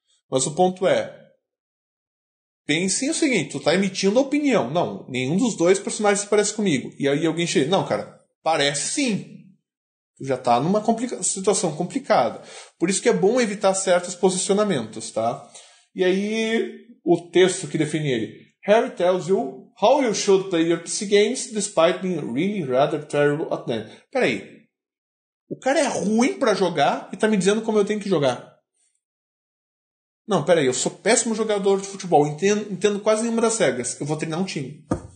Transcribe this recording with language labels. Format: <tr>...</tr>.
<pt>Mas o ponto é, pense o seguinte, tu tá emitindo a opinião. Não, nenhum dos dois personagens se parece comigo. E aí alguém chega, não, cara, parece sim. Tu já tá numa situação complicada. Por isso que é bom evitar certos posicionamentos, tá? E aí, o texto que define ele.</pt> <en>Harry tells you how you should play your PC games despite being really rather terrible at them.</en> <pt>Peraí. O cara é ruim pra jogar e tá me dizendo como eu tenho que jogar. Não, peraí. Eu sou péssimo jogador de futebol. Entendo quase nenhuma das regras. Eu vou treinar um time.</pt>